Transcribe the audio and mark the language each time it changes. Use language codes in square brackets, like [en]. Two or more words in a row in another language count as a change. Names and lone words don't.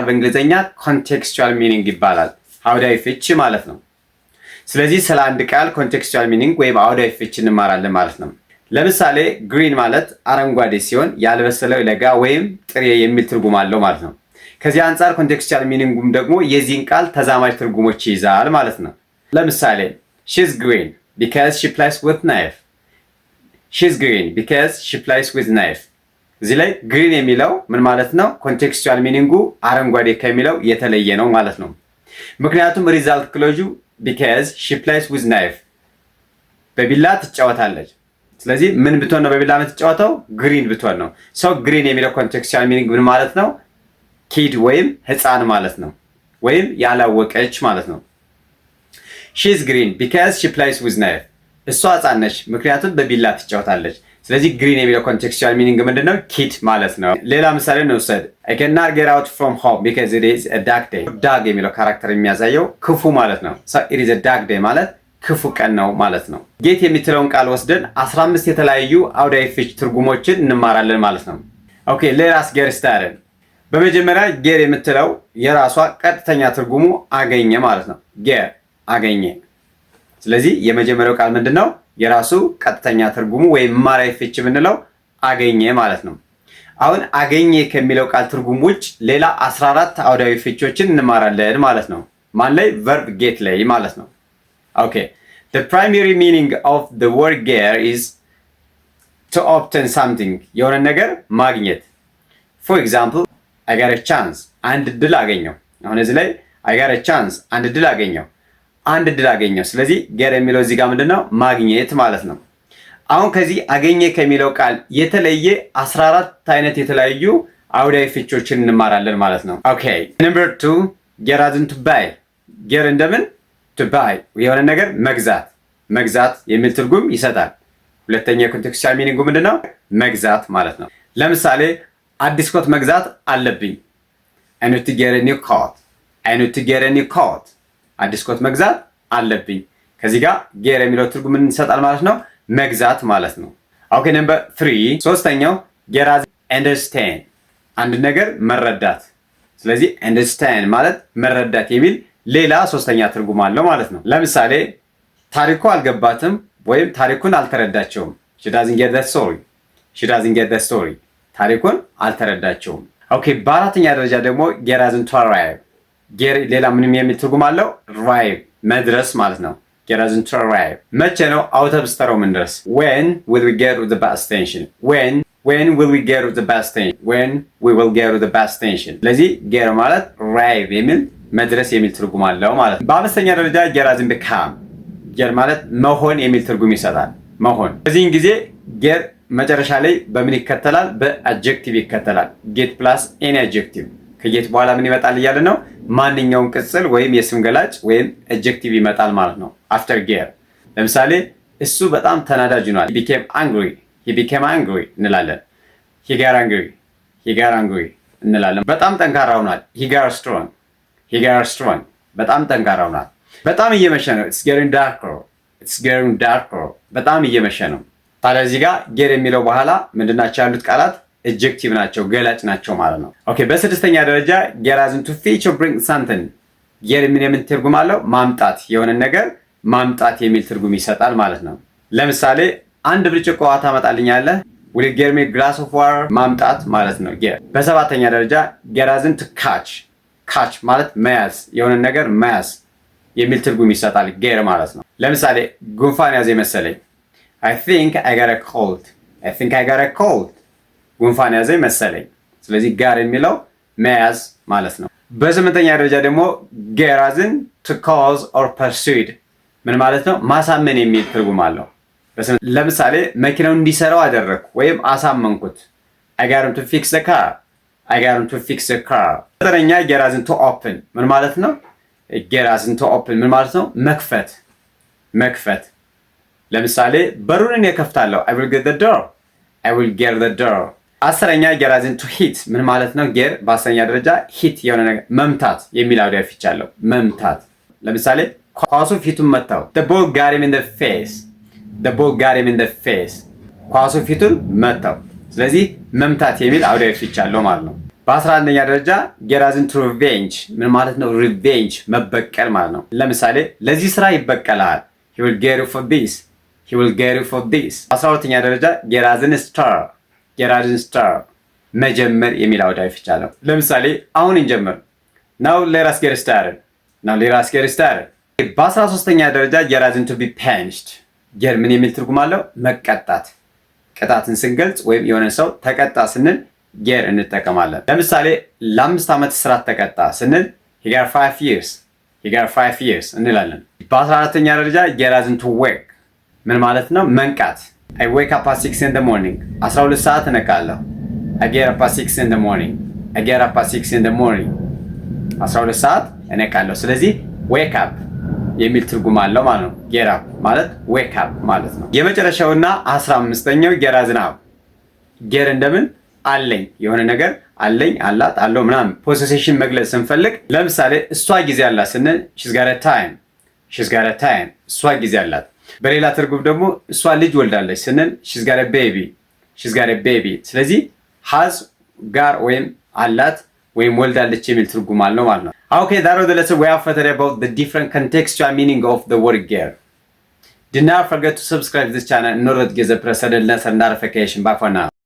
[am] በእንግሊዝኛ [en] contextual meaning [am] ይባላል። አውዳዊ ፍች ማለት ነው። ስለዚህ ስለ አንድ ቃል [en] contextual meaning [am] ወይም አውዳዊ ፍች እንማራለን ማለት ነው። ለምሳሌ ግሪን ማለት አረንጓዴ ሲሆን ያልበሰለ ለጋ ወይም ጥሬ የሚል ትርጉም አለው ማለት ነው። ከዚህ አንፃር [en] contextual meaning [am] ደግሞ የዚህን ቃል ተዛማጅ ትርጉሞች ይይዛል ማለት ነው። ለምሳሌ [en] she's green because she plays with knife. she's green because she plays with knife. [am] እዚህ ላይ ግሪን የሚለው ምን ማለት ነው? [en] contextual meaning [am] አረንጓዴ ከሚለው የተለየ ነው ማለት ነው። ምክንያቱም [en] result clause because she plays with knife [am] በቢላ ትጫወታለች። ስለዚህ ምን ብትሆን ነው በቢላ የምትጫወተው? ግሪን ብትሆን ነው። ሰው ግሪን የሚለው [en] contextual meaning [am] ምን ማለት ነው? ኪድ ወይም ህፃን ማለት ነው፣ ወይም ያላወቀች ማለት ነው። [en] she's green because she plays with knife [am] እሷ ህፃን ነች ምክንያቱም በቢላ ትጫወታለች። ስለዚህ ግሪን የሚለው [en] contextual meaning [am] ምንድነው? ኪድ ማለት ነው። ሌላ ምሳሌ እንውሰድ። [en] I cannot get out from home because it is a dark day. [am] ዳግ የሚለው ካራክተር የሚያሳየው ክፉ ማለት ነው። [en] so it is a dark day [am] ማለት ክፉ ቀን ነው ማለት ነው። ጌት የምትለውን ቃል ወስደን 15 የተለያዩ አውዳዊ ፍች ትርጉሞችን እንማራለን ማለት ነው። ኦኬ ሌላስ [en] get started። [am] በመጀመሪያ ጌት የምትለው የራሷ ቀጥተኛ ትርጉሙ አገኘ ማለት ነው። ጌት አገኘ። ስለዚህ የመጀመሪያው ቃል ምንድነው? የራሱ ቀጥተኛ ትርጉሙ ወይም ማራዊ ፍች የምንለው አገኘ ማለት ነው። አሁን አገኘ ከሚለው ቃል ትርጉም ውጭ ሌላ 14 አውዳዊ ፍቾችን እንማራለን ማለት ነው። ማን ላይ? [en] verb get [am] ላይ ማለት ነው። ኦኬ [en] the primary meaning of the word get is to obtain something [am] የሆነ ነገር ማግኘት። [en] for example I got a chance [am] አንድ ድል አገኘው። አሁን እዚህ ላይ [en] I got a chance [am] አንድ ድል አገኘው፣ አንድ ድል አገኘው። ስለዚህ get የሚለው እዚህ ጋር ምንድነው? ማግኘት ማለት ነው። አሁን ከዚህ አገኘ ከሚለው ቃል የተለየ 14 አይነት የተለያዩ አውዳዊ ፍቾችን እንማራለን ማለት ነው። ኦኬ [en] number 2 get as in to buy። [am] get እንደምን? [en] to buy [am] የሆነ ነገር መግዛት፣ መግዛት የሚል ትርጉም ይሰጣል። ሁለተኛ [en] contextual meaning [am] ምንድነው? መግዛት ማለት ነው። ለምሳሌ አዲስ ኮት መግዛት አለብኝ። [en] I need to get a new coat. I need to get a new coat. [am] አዲስ ኮት መግዛት አለብኝ። ከዚህ ጋር get የሚለው ትርጉም ምን ይሰጣል ማለት ነው? መግዛት ማለት ነው። [en] okay number [am] 3 ሶስተኛው [en] get as understand [am] አንድ ነገር መረዳት። ስለዚህ understand ማለት መረዳት የሚል ሌላ ሶስተኛ ትርጉም አለው ማለት ነው። ለምሳሌ ታሪኩ አልገባትም ወይም ታሪኩን አልተረዳቸውም። [en] she doesn't get the story. she doesn't get the story [am] ታሪኩን አልተረዳቸውም። ኦኬ በአራተኛ ደረጃ ደግሞ [en] get as in to arrive። [am] get ሌላ ምንም የሚል ትርጉም አለው? arrive መድረስ ማለት ነው። [en] get as in to arrive [am] መቼ ነው አውቶቡስ ተራው ምንድረስ? [en] when will we get to the bus station? when will we get to the bus station? when we will get to the bus station። [am] ስለዚህ get ማለት arrive የሚል መድረስ የሚል ትርጉም አለው ማለት ነው። በአምስተኛ ደረጃ [en] get as in become get [am] ማለት መሆን የሚል ትርጉም ይሰጣል። መሆን በዚህን ጊዜ get መጨረሻ ላይ በምን ይከተላል? በአድጀክቲቭ ይከተላል። [en] get plus any adjective [am] ከጌት በኋላ ምን ይመጣል እያለ ነው? ማንኛውም ቅጽል ወይም የስም ገላጭ ወይም adjective ይመጣል ማለት ነው [en] after get። [am] ለምሳሌ እሱ በጣም ተናዳጅ ነው። he became angry. [en] he became angry እንላለን። he got angry. he got angry እንላለን። [am] በጣም ጠንካራ ሆኗል። [en] he got strong. he got strong [am] በጣም ጠንካራ ሆኗል። በጣም እየመሸ ነው። [en] it's getting darker. [am] it's getting darker በጣም እየመሸ ነው። ታዲያ እዚህ ጋር get የሚለው በኋላ ምንድናቸው ያሉት ቃላት? adjective ናቸው፣ ገላጭ ናቸው ማለት ነው። ኦኬ በስድስተኛ ደረጃ [en] get as in to fetch or bring something [am] get የምን ትርጉም አለው? ማምጣት፣ የሆነ ነገር ማምጣት የሚል ትርጉም ይሰጣል ማለት ነው። ለምሳሌ አንድ ብርጭቆ ውሃ ታመጣልኛለህ? [en] will you get me a glass of water [am] ማምጣት ማለት ነው get። በሰባተኛ ደረጃ [en] get as in to catch catch [am] ማለት መያዝ፣ የሆነ ነገር መያዝ የሚል ትርጉም ይሰጣል get ማለት ነው። ለምሳሌ ጉንፋን ያዘ መሰለኝ [en] I think I got a cold. I think I got a cold [am] ጉንፋን ያዘ መሰለኝ። ስለዚህ ጋር የሚለው መያዝ ማለት ነው። በስምንተኛ ደረጃ ደግሞ [en] get as in to cause or persuade [am] ምን ማለት ነው? ማሳመን የሚል ትርጉም አለው። ለምሳሌ መኪናው እንዲሰራው አደረኩ ወይም አሳመንኩት። [en] I got him to fix the car. I got him to fix the car. ዘጠነኛ get as in to open [am] ምን ማለት ነው? [en] get as in to open [am] ምን ማለት ነው? መክፈት መክፈት። ለምሳሌ በሩን እኔ እከፍታለሁ። [en] I will get the door. I will get the door. አስረኛ get as in to hit [am] ምን ማለት ነው? get በአስረኛ ደረጃ hit የሆነ ነገር መምታት የሚል አውዳዊ ፍች አለው። መምታት። ለምሳሌ ኳሱ ፊቱን መታው። [en] The ball got him in the face. The ball got him in the face. [am] ኳሱ ፊቱን መታው። ስለዚህ መምታት የሚል አውዳዊ ፍች አለው ማለት ነው። በ11ኛ ደረጃ [en] get as in to revenge [am] ምን ማለት ነው? revenge መበቀል ማለት ነው። ለምሳሌ ለዚህ ስራ ይበቀላል። [en] He will get you for this. He will get you for this. [am] 12ኛ ደረጃ [en] get as in start. get as in start [am] መጀመር የሚል አውዳዊ ፍች አለው። ለምሳሌ አሁን እንጀምር። [en] Now let us get started. Now let us get started. በ13ኛ ደረጃ get as in to be punished. [am] get ምን የሚል ትርጉም አለው? መቀጣት። ቅጣትን ስንገልጽ ወይም የሆነ ሰው ተቀጣ ስንል get እንጠቀማለን። ለምሳሌ ለ5 ዓመት እስራት ተቀጣ ስንል [en] he got 5 years. he got 5 years እንላለን። [am] በ14ኛ ደረጃ [en] get as in to wake [am] ምን ማለት ነው? [en] መንቃት። I wake up at 6 in the morning. [am] 12 ሰዓት እነቃለሁ። [en] I get up at 6 in the morning. I get up at 6 in the morning. [am] 12 ሰዓት እነቃለሁ። ስለዚህ [en] wake up [am] የሚል ትርጉም አለው ማለት ነው። [en] get up [am] ማለት [en] wake up [am] ማለት ነው። የመጨረሻውና 15ኛው [en] get as in get [am] እንደምን አለኝ የሆነ ነገር አለኝ አላት አለው ምናምን ፖሴሽን መግለጽ ስንፈልግ ለምሳሌ እሷ ጊዜ አላት ስንል [en] she's got a time. she's got a time [am] እሷ ጊዜ አላት። በሌላ ትርጉም ደግሞ እሷ ልጅ ወልዳለች ስንል [en] she's got a baby. she's got a baby [am] ስለዚህ has ጋር ወይም አላት ወይም ወልዳለች የሚል ትርጉም አለው ማለት ነው። [en] Okay, that was the lesson we have for today about the different contextual meaning of the word get. Do not forget to subscribe to this channel in order to get the precedent lesson notification. Bye for now.